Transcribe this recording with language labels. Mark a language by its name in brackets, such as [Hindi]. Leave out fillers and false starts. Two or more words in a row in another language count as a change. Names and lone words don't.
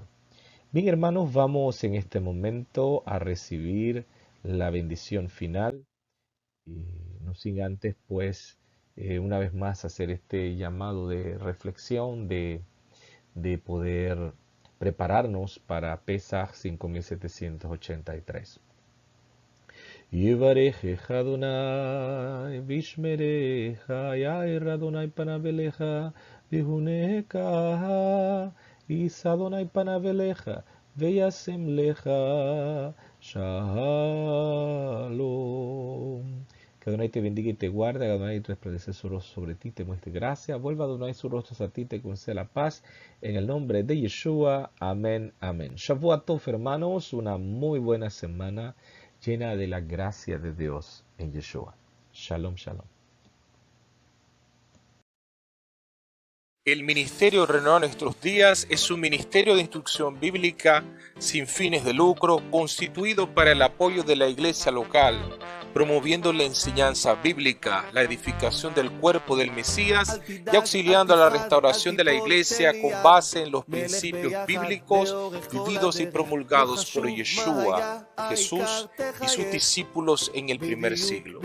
[Spanish] Bien, hermanos, vamos en este momento a recibir la bendición final. no sin antes, pues, una vez más hacer este llamado de reflexión, de poder prepararnos para Pesaj 5783. [Hebrew] יברכך אדוני וישמרך יאר אדוני פניו אליך ויחנך ישא אדוני פניו אליך וישם לך שלום. [Spanish] Que Adonai te bendiga y te guarde, que Adonai resplandece su rostro sobre ti, te muestre gracia, vuelva Adonai su rostro a ti, te conceda la paz, en el nombre de Yeshua, amén, amén. [Hebrew] שבוע טוב, [Spanish] hermanos, una muy buena semana, llena de la gracia de Dios en Yeshua. [Hebrew] שלום, שלום. [Spanish] El Ministerio Renovar Nuestros Días es un ministerio de instrucción bíblica sin fines de lucro, constituido para el apoyo de la iglesia local, promoviendo la enseñanza bíblica, la edificación del cuerpo del Mesías y auxiliando a la restauración de la iglesia con base en los principios bíblicos vividos y promulgados por Yeshua, Jesús y sus discípulos en el primer siglo.